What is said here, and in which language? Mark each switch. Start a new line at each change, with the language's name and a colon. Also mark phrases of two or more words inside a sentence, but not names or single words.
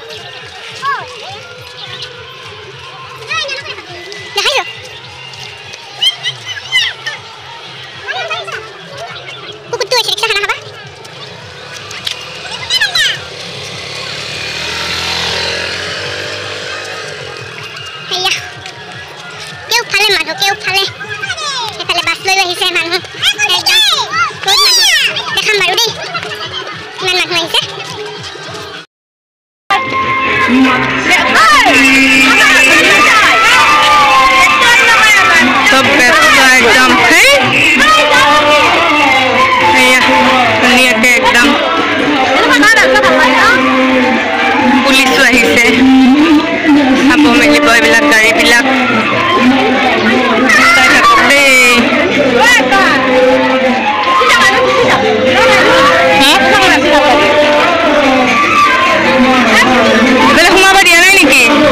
Assamese: দেখাইছো কুকুৰটো আহিছে ৰিক্সা খানা খাবা সেয়া কেউফালে মানুহ কেউফালে এইফালে বাছ লৈ আহিছে মানুহ একদম বহুত মানুহ দেখাম বাৰু দেই ইমান মানুহ আহিছে
Hindi: सब व्यस्त एकदम है धुनिया के एकदम
Assamese: पुलिस আহিছে চাব মেলিব এইবিলাক গাড়ীবিলাক চাই থাকক দেই এইফালে সোমাব দিয়া নাই নেকি